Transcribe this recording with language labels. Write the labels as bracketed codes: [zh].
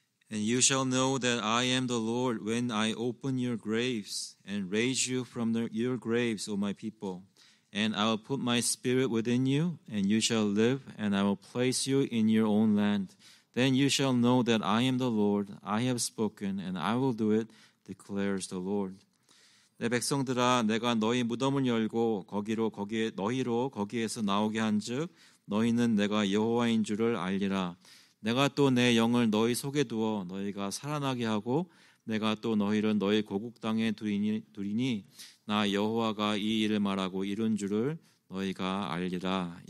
[en] And you shall know that I am the Lord when I open your graves and raise you from your graves, O my people. And I will put my spirit within you, and you shall live, and I will place you in your own land. Then you shall know that I am the Lord. I have spoken, and I will do it, declares the Lord. [ko] 내 백성들아, 내가 너희 무덤을 열고 너희로 거기에서 나오게 한즉 너희는 내가 여호와인 줄을 알리라. 내가 또 내 영을 너희 속에 두어 너희가 살아나게 하고 내가 또 너희를 너희 고국 땅에 두리니 나 여호와가 이 일을 말하고 이룬 줄을 너희가 알리라.